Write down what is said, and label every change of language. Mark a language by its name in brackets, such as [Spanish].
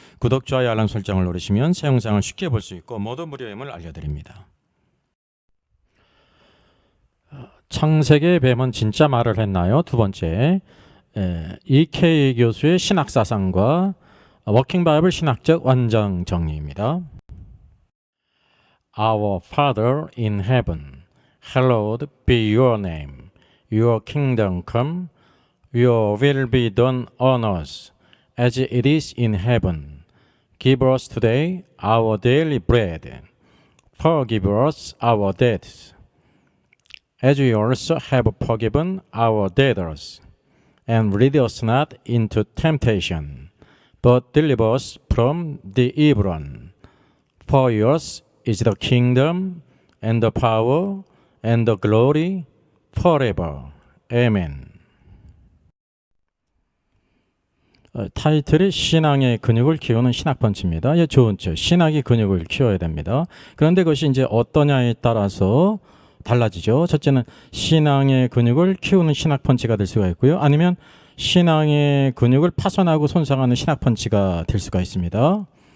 [Korean] 구독, 좋아요, 알람 설정을 누르시면 새 영상을 쉽게 볼 수 있고 모두 무료임을 알려드립니다. 창세기의 뱀은 진짜 말을 했나요? 두 번째, E.K. 교수의 신학사상과 워킹바이블 신학적 완전 정리입니다. [English] Our Father in heaven, hallowed be your name. Your kingdom come, your will be done on earth as it is in heaven. Give us today our daily bread. Forgive us our debts, as we also have forgiven our debtors. And lead us not into temptation, but deliver us from the evil one. For yours is the kingdom, and the power, and the glory, forever. Amen. [Korean] 타이틀이 신앙의 근육을 키우는 신학펀치입니다. 예, 좋죠. 신학이 근육을 키워야 됩니다. 그런데 그것이 이제 어떠냐에 따라서 달라지죠. 첫째는 신앙의 근육을 키우는 신학펀치가 될 수가 있고요. 아니면 신앙의 근육을 파손하고 손상하는 신학펀치가 될 수가 있습니다.